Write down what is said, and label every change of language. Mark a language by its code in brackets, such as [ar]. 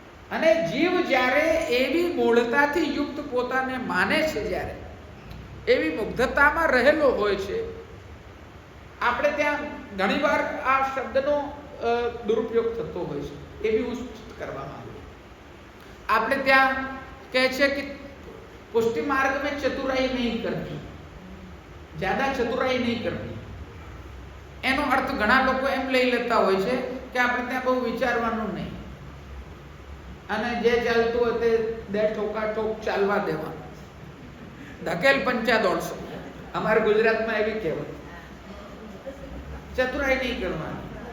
[gu] અને જીવ જ્યારે એવી મૂળતાથી યુક્ત પોતાને માને છે, જ્યારે એવી મુગ્ધતામાં રહેલો હોય છે. આપણે ત્યાં ઘણીવાર આ શબ્દનો દુરુપયોગ થતો હોય છે, એ બી હું સૂચિત કરવા માંગુ. આપણે ત્યાં કહે છે કે [hi] પુષ્ટિ માર્ગ में चतुराई नहीं करनी, ज्यादा चतुराई नहीं करनी. [gu] એનો અર્થ ઘણા લોકો એમ લઈ લેતા હોય છે કે આપણે ત્યાં બહુ વિચારવાનું નહીં અને જે ચાલતું હોય તે બે ઠોકા ઠોક ચાલવા દેવાનું, ધકેલ પંચા દોડશો. અમારા ગુજરાતમાં એવી કહેવત. ચતુરાઈ નહીં કરવાની.